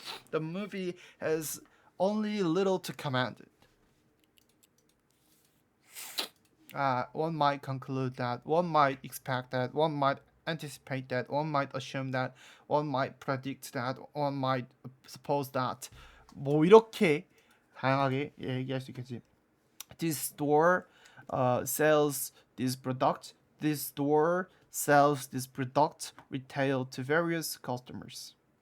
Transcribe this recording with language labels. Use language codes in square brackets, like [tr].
[en] The movie has only little to commend it. One might conclude that, one might expect that, one might anticipate that, one might assume that, one might predict that, one might suppose that. [ko] 뭐 이렇게 다양하게 얘기할 수 있겠지. [en] This store sells this product. This store sells this product retail to various customers.